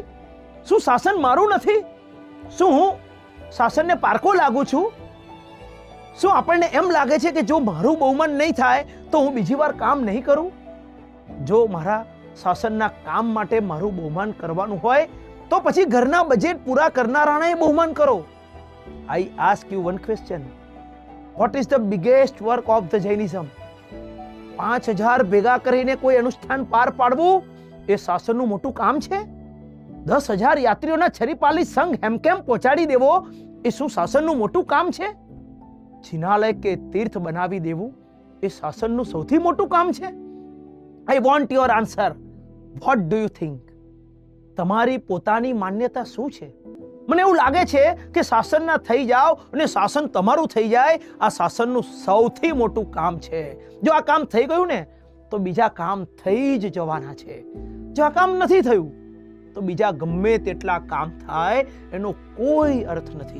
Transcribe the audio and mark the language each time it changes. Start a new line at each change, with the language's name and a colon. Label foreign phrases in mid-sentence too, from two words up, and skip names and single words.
Gujarati: શું શાસન મારું નથી? શું હું શાસનને પારકો લાગુ છું? શું આપણને એમ લાગે છે કે જો મારું બહુમાન નહીં થાય તો હું બીજી વાર કામ નહીં કરું? જો મારા શાસનના કામ માટે મારું બહુમાન કરવાનું હોય તો પછી ઘરના બજેટ પૂરા કરનારાને બહુમાન કરો.
English: I ask you one question. What is the biggest work of the Jainism?
Gujarati: 5000 ભેગા કરીને કોઈ અનુષ્ઠાન પાર પાડવું એ શાસનનું મોટું કામ છે? 10,000 યાત્રીઓના છરીપાલી સંઘ હેમકેમ પહોંચાડી દેવો એ શું શાસનનું મોટું કામ છે? જિનાલય કે તીર્થ બનાવી દેવું એ શાસનનું સૌથી મોટું કામ છે?
English: I want your answer. What do you think?
Gujarati: તમારી પોતાની માન્યતા શું છે? મને એવું લાગે છે કે શાસનના થઈ જાઓ અને શાસન તમારું થઈ જાય, આ શાસનનું સૌથી મોટું કામ છે. જો આ કામ થઈ ગયું ને તો બીજા કામ થઈ જ જવાના છે. જો આ કામ નથી થયું તો બીજા ગમે તેટલા કામ થાય એનો કોઈ અર્થ નથી.